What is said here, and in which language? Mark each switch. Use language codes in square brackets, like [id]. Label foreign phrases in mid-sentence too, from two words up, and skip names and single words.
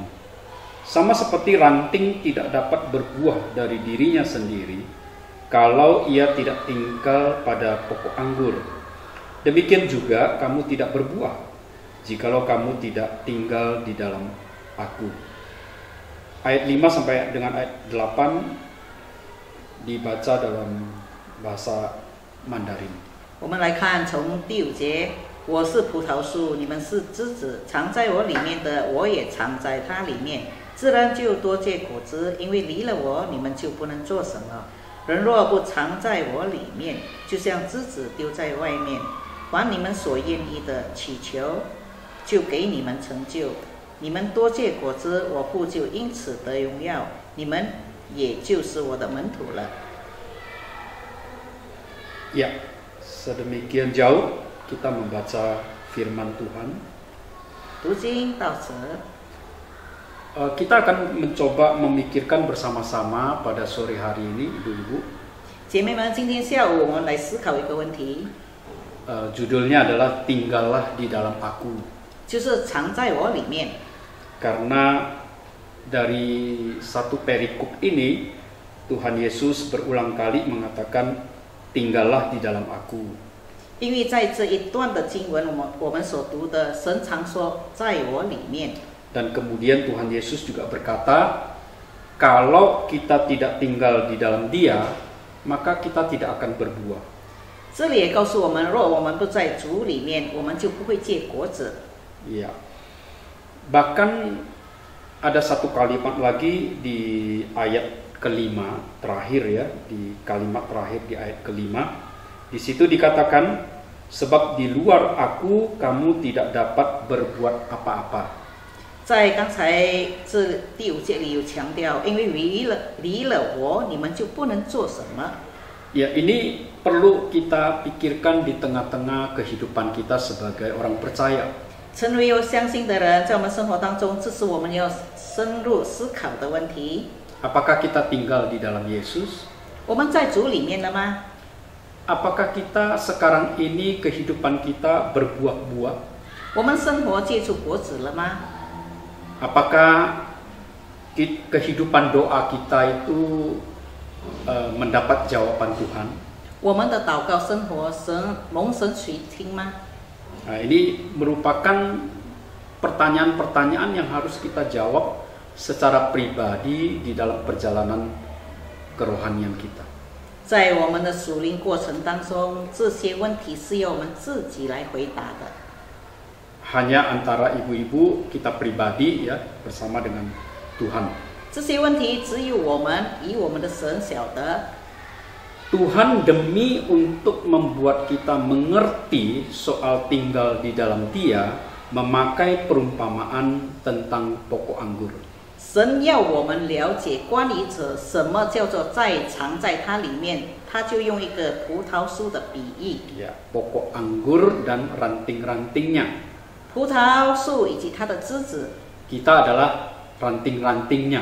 [id] Sama seperti ranting tidak dapat berbuah dari dirinya sendiri kalau ia tidak tinggal pada pokok anggur. Demikian juga kamu tidak berbuah jikalau kamu tidak tinggal di dalam aku. Ayat 5 sampai dengan ayat 8 dibaca dalam bahasa Mandarin. [zh] 我们来看从第5节，我是葡萄树，你们是枝子，藏在我里面的，我也藏在它里面，自然就多结果子，因为离了我，你们就不能做什么。人若不藏在我里面，就像枝子丢在外面，凡你们所愿意的祈求，就给你们成就。你们多结果子，我父就因此得荣耀，你们也就是我的门徒了。 [id] Ya, sedemikian jauh kita membaca firman Tuhan. [zh] 读经到此， [id] Kita akan mencoba memikirkan bersama-sama pada sore hari ini, ibu-ibu. [zh] 姐妹们，今天下午我们来思考一个问题， [id] Judulnya adalah Tinggallah di dalam aku. [zh] 就是藏在我里面。 [id] Karena dari satu perikop ini Tuhan Yesus berulang kali mengatakan tinggallah di dalam aku. [zh] 因为在这一段的经文，我们所读的，神常说在我里面。 [id] Dan kemudian Tuhan Yesus juga berkata, kalau kita tidak tinggal di dalam Dia, maka kita tidak akan berbuah. [zh] 这里也告诉我们，若我们不在主里面，我们就不会结果子。 [id] Ya. Bahkan ada satu kalimat lagi di ayat kelima terakhir ya, di kalimat terakhir di ayat kelima. Di situ dikatakan, sebab di luar aku kamu tidak dapat berbuat apa-apa. [zh] 在刚才这第5节里有强调，因为离了我，你们就不能做什么。 [id] Ya, ini perlu kita pikirkan di tengah-tengah kehidupan kita sebagai orang percaya. [zh] 成为有相信的人，在我们生活当中，这是我们要深入思考的问题。 [id] Apakah kita tinggal di dalam Yesus? [zh] 我们在主里面了吗？ [id] Apakah kita sekarang ini kehidupan kita berbuah-buah? [zh] 我们生活结出果子了吗？ [id] Apakah kehidupan doa kita itu mendapat jawaban Tuhan? [zh] 我们的祷告生活蒙神垂听吗？ [id] Nah, ini merupakan pertanyaan-pertanyaan yang harus kita jawab secara pribadi di dalam perjalanan kerohanian kita. [zh] 在我们的属灵过程当中，这些问题是由我们自己来回答的。 [id] Hanya antara ibu-ibu kita pribadi ya bersama dengan Tuhan. [zh] 这些问题只有我们与我们的神晓得。 [id] Tuhan demi untuk membuat kita mengerti soal tinggal di dalam Dia, memakai perumpamaan tentang pokok anggur. [zh] 神要我们了解关于这什么叫做藏在它里面，他就用一个葡萄树的比喻。 [id] Ya, pokok anggur dan ranting-rantingnya. [zh] 葡萄树以及它的枝子， [id] Kita adalah ranting-rantingnya.